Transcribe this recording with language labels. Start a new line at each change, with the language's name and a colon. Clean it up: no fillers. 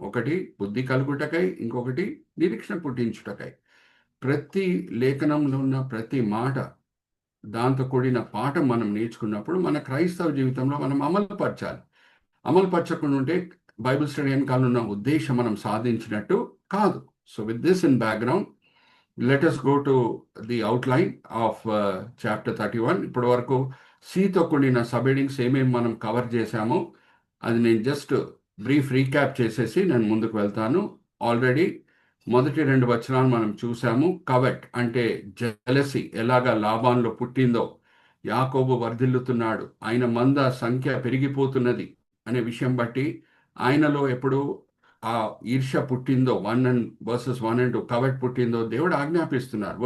Telugu: ఒకటి బుద్ధి కలుగుటకై, ఇంకొకటి నిరీక్షణ పుట్టించుటకై. ప్రతి లేఖనంలో ఉన్న ప్రతి మాట, దాంతో కూడిన పాఠం మనం నేర్చుకున్నప్పుడు మన క్రైస్తవ జీవితంలో మనం అమలుపరచాలి. అమలుపరచకుండా ఉంటే బైబిల్ స్టడీ వెనకాల ఉన్న ఉద్దేశం మనం సాధించినట్టు కాదు.
English: So with this in background, let us go to the outline of chapter 31.
Telugu: ఇప్పటి వరకు సితో కూడిన సబ్ హెడింగ్స్ ఏమేమి మనం కవర్ చేశామో అది నేను జస్ట్ బ్రీఫ్ రీక్యాప్ చేసేసి నేను ముందుకు వెళ్తాను. ఆల్రెడీ మొదటి 2 వచనాలు మనం చూసాము. కవెట్ అంటే జెలసీ ఎలాగా లాబాన్లో పుట్టిందో, యాకోబు వర్ధిల్లుతున్నాడు, ఆయన మంద సంఖ్య పెరిగిపోతున్నది అనే విషయం బట్టి ఆయనలో ఎప్పుడు ఆ ఈర్ష్య పుట్టిందో, 1 and 2 కవెట్ పుట్టిందో దేవుడు ఆజ్ఞాపిస్తున్నారు.